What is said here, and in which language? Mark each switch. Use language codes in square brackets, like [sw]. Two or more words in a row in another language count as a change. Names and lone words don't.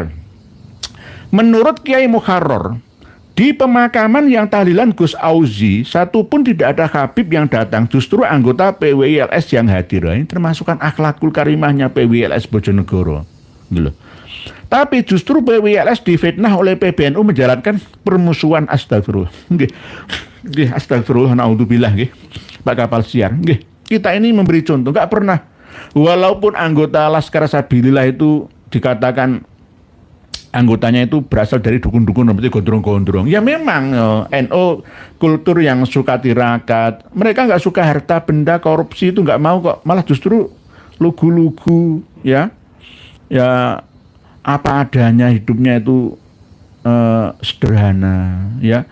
[id] Menurut Kiai Mukharrar, di pemakaman yang tahlilan Gus Auzi, satu pun tidak ada Habib yang datang, justru anggota PWILS yang hadir. Ini termasukkan akhlakul karimahnya PWILS Bojonegoro. Gitu. Tapi justru PWILS difitnah oleh PBNU menjalankan permusuhan. Astagfirullah. Nggih. Nggih, [ar] أستغفر الله، نعوذ بالله [id] nggih. Pak kapal siar. Nggih. Kita ini memberi contoh, enggak pernah. Walaupun anggota Laskar Sabilillah itu dikatakan anggotanya itu berasal dari dukun-dukun seperti gondrong-gondrong. Ya memang NU kultur yang suka tirakat. Mereka nggak suka harta benda, korupsi itu nggak mau kok. Malah justru lugu-lugu, ya apa adanya, hidupnya itu sederhana, ya.